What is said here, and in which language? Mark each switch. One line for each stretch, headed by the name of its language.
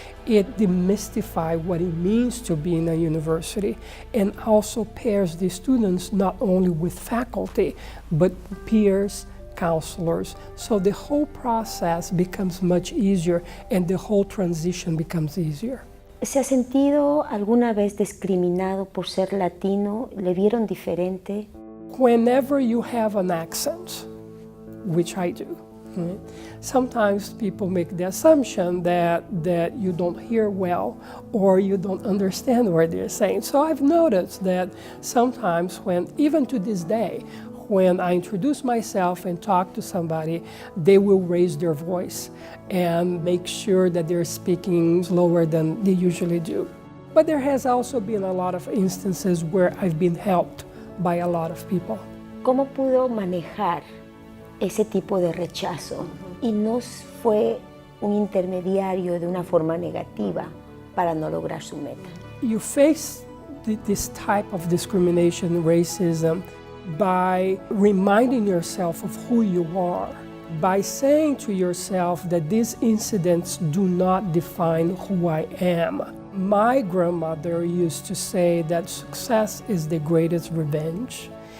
English: It demystifies what it means to be in a university and also pairs the students not only with faculty, but peers, counselors. So the whole process becomes much easier and the whole transition becomes easier.
Spanish: ¿Se ha sentido alguna vez discriminado por ser latino? ¿Le vieron diferente?
English: Whenever you have an accent, which I do, Right? Sometimes people make the assumption that you don't hear well or you don't understand what they're saying. So I've noticed that sometimes even to this day, when I introduce myself and talk to somebody, they will raise their voice and make sure that they're speaking slower than they usually do. But there has also been a lot of instances where I've been helped by a lot of people.
Spanish: ¿Cómo pudo manejar ese tipo de rechazo y no fue un intermediario de una forma negativa para no lograr su meta?
English: You face this type of discrimination, racism, by reminding yourself of who you are, by saying to yourself that these incidents do not define who I am. My grandmother used to say that success is the greatest revenge.